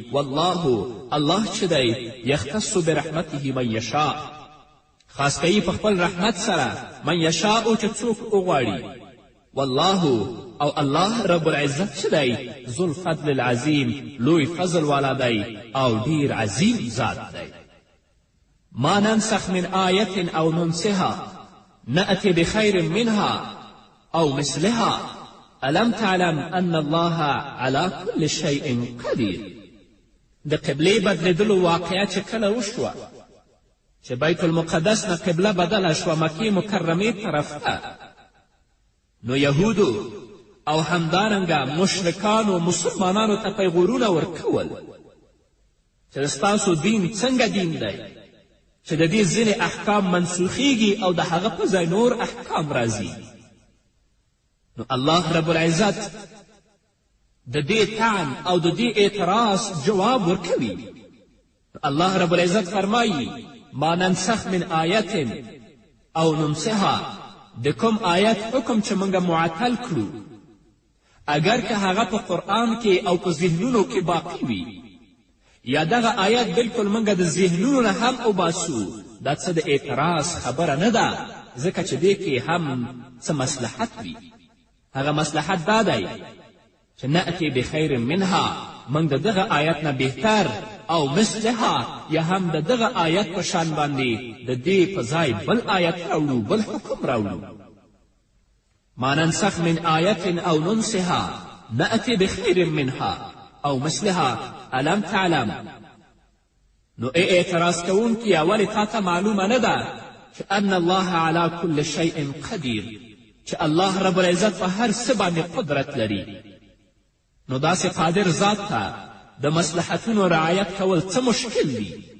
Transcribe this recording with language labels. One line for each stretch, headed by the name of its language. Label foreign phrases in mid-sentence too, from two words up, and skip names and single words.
Pashto: والله، الله چې دی،
Arabic: یختص برحمته من یشاء،
Pashto: خاص کوي په خپل رحمت سره
Arabic: من یشاء
Pashto: چې څوک وغواړي. والله، او الله رب العزت چې دی،
Arabic: ذو الفضل العظیم،
Pashto: لوی فضل والا دی او ډیر عظیم ذات دی.
Arabic: ما ننسخ من آیت او ننسها، نأتي بخير منها أو مثلها ألم تعلم أن الله على كل شيء قدیر.
Pashto: د قبلې بدلیدلو واقعه چې کله وشوه چې بیت المقدس نه قبله بدله شوه مکې مکرمې طرف ته، نو یهودو او همدارنګه مشرکانو مسلمانانو ته پیغورونه ورکول چې ستاسو دین څنګه دین دی چې د دې ځینې احکام منسوخیږي او د هغه په ځای نور احکام راځي. نو الله رب العزت د دې طعن او د دې اعتراض جواب ورکوي. الله رب العزت فرمایي
Arabic: ما ننسخ من آیت او ننسها،
Pashto: د کوم آیت حکم چې موږ معطل کړو اگر که هغه په قرآن کې او په ذهنونو کې باقی وي، یا دغه آیت بلکل موږ د ذهنونو نه هم وباسو، دا څه د اعتراض خبره نه ده، ځکه چې دې کې هم څه مصلحت وي. هغه مصلحت دا دی چې
Arabic: نأتي بخیر منها،
Pashto: موږ د دغه آیت نه بهتر او مثلها یا هم د دغه آیت په شان باندې د دې په ځای بل آیت راوړو، بل حکم راوړو.
Arabic: ما ننسخ من آیت او ننسها نأتي بخیر منها او مثلها الم تعلم.
Pashto: نو ای اعتراض کوونکیه ولې تا ته معلومه نه ده چې
Arabic: ان الله علی کل شیء قدیر،
Pashto: چې الله رب العزت په هر څه باندې قدرت لري. نو داسې قادر ذات ته د مصلحتونو رعایت کول څه مشکل دي؟